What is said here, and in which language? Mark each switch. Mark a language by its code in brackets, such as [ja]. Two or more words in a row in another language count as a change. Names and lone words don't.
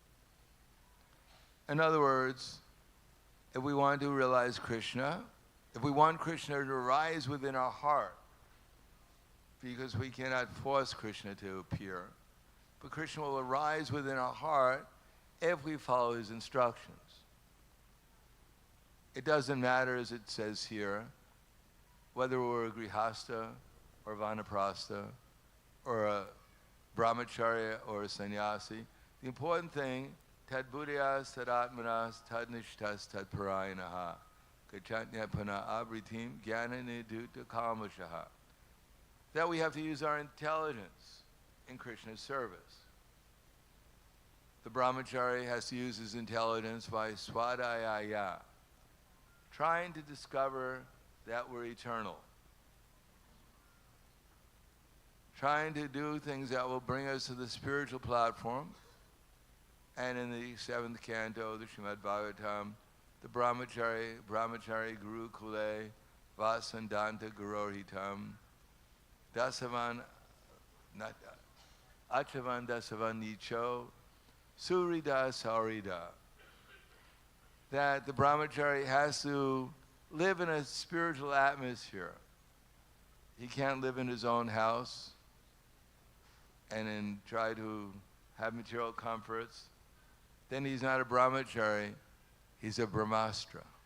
[en] In other words, if we want to realize Krishna, if we want Krishna to arise within our heart, because we cannot force Krishna to appear, but Krishna will arise within our heart if we follow his instructions. It doesn't matter, as it says here, whether we're a grihasta or vānaprasthas or a brahmacarya or a sannyasi. The important thing, [sa] tad buddhayas, tad atmanas, tad nishtas, tad parayanaha, gacchanyapana avritim jnanani duta kalmashaha. [en] That we have to use our intelligence in Krishna's service. The brahmacārya has to use his intelligence by svādāya, trying to discover that we're eternal. Trying to do things that will bring us to the spiritual platform. And in the 7th canto of the Srimad Bhagavatam, the [sa] brahmacari guru kule vasandanta gurorhitam dasavan achavan dasavan nicho surida saurida. [en] That the brahmacari has to live in a spiritual atmosphere. He can't live in his own house and try to have material comforts. Then he's not a brahmacari, he's a brahmastra.